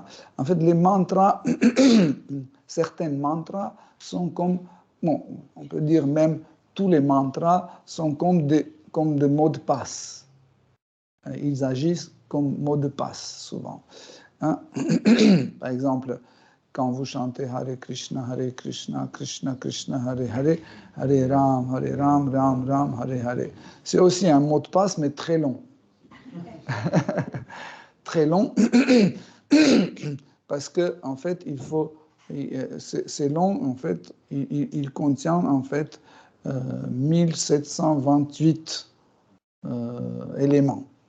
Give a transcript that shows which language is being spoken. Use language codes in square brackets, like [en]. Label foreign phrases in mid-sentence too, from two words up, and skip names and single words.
[fr] En fait, les mantras, certains mantras sont comme, bon, on peut dire même tous les mantras sont comme des mots de passe. Ils agissent comme mots de passe souvent. Hein? Par exemple, quand vous chantez [sa] हरे कृष्ण, कृष्ण कृष्ण, हरे हरे, हरे राम, राम राम, हरे हरे. [fr] C'est aussi un mot de passe, mais très long. Très long, parce que en fait, c'est long, en fait, il contient en fait 1728 éléments.